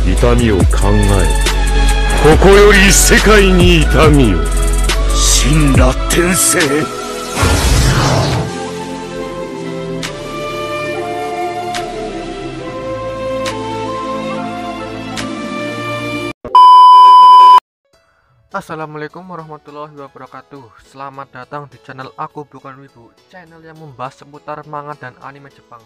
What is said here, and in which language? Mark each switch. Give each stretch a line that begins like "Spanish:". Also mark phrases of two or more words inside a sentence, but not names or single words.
Japanese: 恨みを考え、ここより世界に痛みを。神羅転生。
Arabic: السلام عليكم ورحمة الله وبركاته.
Indonesian: Selamat datang di channel Aku Bukan Wibu, channel yang membahas seputar manga dan anime Jepang.